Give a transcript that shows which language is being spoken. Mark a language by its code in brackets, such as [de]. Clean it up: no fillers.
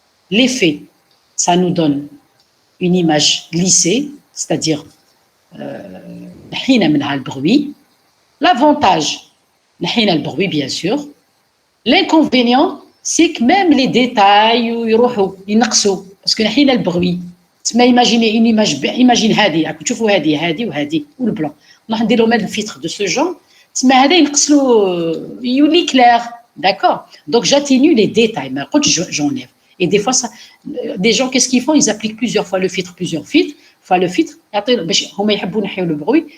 [fr] L'effet, ça nous donne une image lissée, c'est-à-dire le bruit. L'avantage, le bruit bien sûr. L'inconvénient, c'est que même les détails, ils [ar] نقصوا [fr] parce que le bruit. Imaginez une image, imagine [ar] هذه, تشوفوا هذه وهذه والبلان. راح نديروا هذا الفلتر [fr] de ce genre. [ar] هذا ينقصوا يولي [fr] clair, d'accord. Donc j'atténue les détails, mais j'enlève. Et des fois, des gens, qu'est-ce qu'ils font? Ils appliquent plusieurs fois le filtre, plusieurs filtres. Enfin, le filtre, [ar] هما يحبوا يحيوا [fr] le bruit.